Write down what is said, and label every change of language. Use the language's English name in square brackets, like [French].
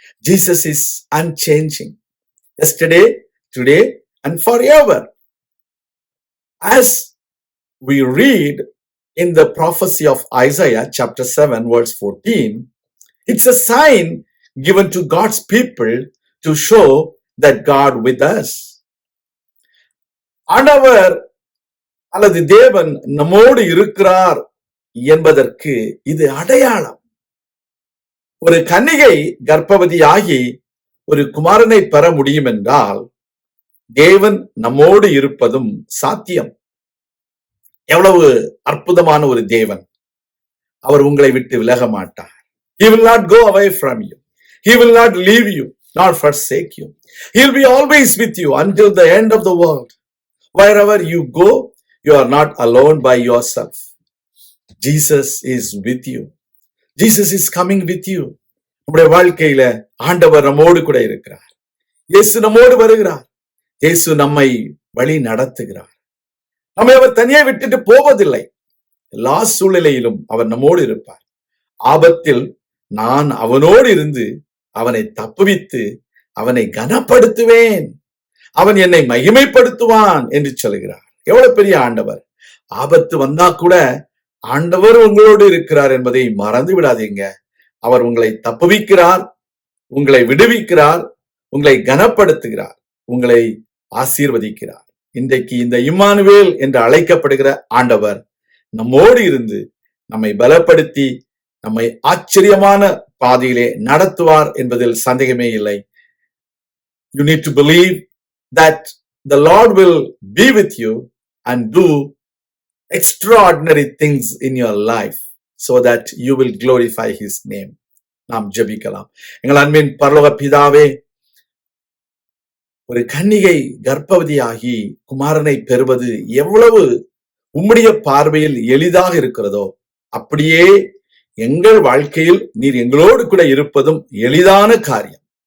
[English] Jesus is unchanging. Yesterday, today, and forever. As we read in the prophecy of Isaiah chapter 7:14, it's a sign given to God's people to show that God with us. [Tamil] ஆண்டவர் அல்லது தேவன் நம்மோடு இருக்கிறார் என்பதற்கு இது அடையாளம். ஒரு கன்னிகை கர்ப்பவதியாகி ஒரு குமாரனை பெற முடியும் என்றால் தேவன் நம்மோடு இருப்பதும் சாத்தியம். எவ்வளவு அற்புதமான ஒரு தேவன். அவர் உங்களை விட்டு விலக மாட்டார். [English] He will not go away from you. He will not leave you nor forsake you. He will be always with you until the end of the world. Wherever you go, you are not alone by yourself. Jesus is with you. Jesus is coming with you. [Tamil] நம்முடைய வாழ்க்கையில ஆண்டவர் நம்மோடு கூட இருக்கிறார். இயேசு நம்மோடு வருகிறார். இயேசு நம்மை வழி நடத்துகிறார். நம்மை அவர் தனியே விட்டுட்டு போவதில்லை. எல்லா சூழ்நிலையிலும் அவர் நம்மோடு இருப்பார். ஆபத்தில் நான் அவனோடு இருந்து அவனை தப்புவித்து அவனை கனப்படுத்துவேன், அவன் என்னை மகிமைப்படுத்துவான் என்று சொல்கிறார். எவ்வளவு பெரிய ஆண்டவர். ஆபத்து வந்தா கூட ஆண்டவர் உங்களோடு இருக்கிறார் என்பதை மறந்து விடாதீங்க. அவர் உங்களை தப்புவிக்கிறார், உங்களை விடுவிக்கிறார், உங்களை கனப்படுத்துகிறார், உங்களை ஆசீர்வதிக்கிறார். இன்றைக்கு இந்த இம்மானுவேல் என்று அழைக்கப்படுகிற ஆண்டவர் நம்மோடு இருந்து நம்மை பலப்படுத்தி நம்மை ஆச்சரியமான பாதையிலே நடத்துவார் என்பதில் சந்தேகமே இல்லை. [English] You need to believe that the Lord will be with you and do extraordinary things in your life so that you will glorify his name. [Tamil] நாம் ஜெபிக்கலாம். எங்கள் அன்பின் பரலோக பிதாவே, ஒரு கன்னிகை கர்ப்பவதியாகி குமாரனை பெறுவது எவ்வளவு உம்முடைய பார்வையில் எளிதாக இருக்கிறதோ, அப்படியே எங்கள் வாழ்க்கையில் நீர் எங்களோடு கூட இருப்பதும் எளிதான காரியம்.